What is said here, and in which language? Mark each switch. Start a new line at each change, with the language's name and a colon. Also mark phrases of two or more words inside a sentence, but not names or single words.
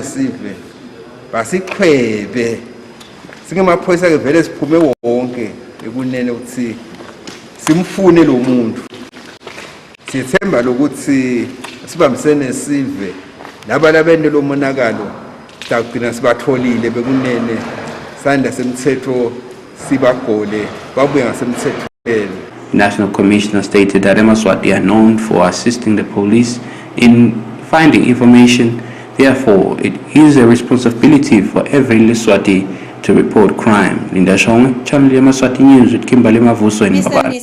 Swati: sive basiqhwebe singemaphoyisa ke vele siphume wonke bekunene ukuthi simfune lo muntu sithemba lokuthi sibambisene sive labalabende lo monakalo sagcina sibatholile bekunene sanda semthetho sibagole babuye ngasemthethweni.
English: National Commissioner stated that Yemaswati are known for assisting the police in finding information. Therefore, it is a responsibility for every Liswati to report crime. Linda Shong, Channel Yemaswati News with Kimberley Mavuso in Mr. Mbabane.